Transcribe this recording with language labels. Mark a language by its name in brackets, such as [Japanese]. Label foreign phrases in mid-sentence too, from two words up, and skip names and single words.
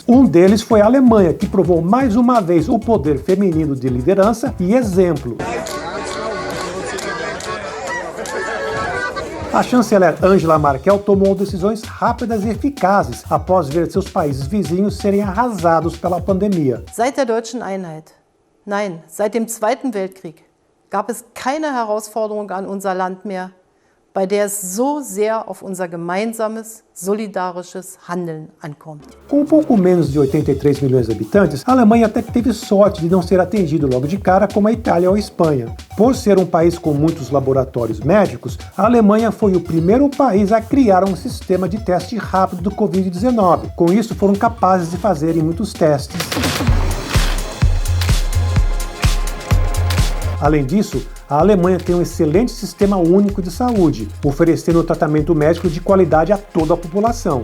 [Portuguese] Um deles foi a Alemanha, que provou mais uma vez o poder feminino de liderança e exemplo. A chanceler Angela Merkel tomou decisões rápidas e eficazes após ver seus países vizinhos serem arrasados pela pandemia. [German] Seit der deutschen Einheit, nein, seit dem Zweiten Weltkrieg, gab es keine Herausforderung an unser Land mehr, bei der es so sehr auf unser gemeinsames, solidarisches Handeln ankommt. [Portuguese] Com um pouco menos de 83 milhões de habitantes, a Alemanha até que teve sorte de não ser atingida logo de cara como a Itália ou a Espanha. Por ser um país com muitos laboratórios médicos, a Alemanha foi o primeiro país a criar um sistema de teste rápido do Covid-19. Com isso, foram capazes de fazerem muitos testes. Além disso, a Alemanha tem um excelente sistema único de saúde, oferecendo tratamento médico de qualidade a toda a população.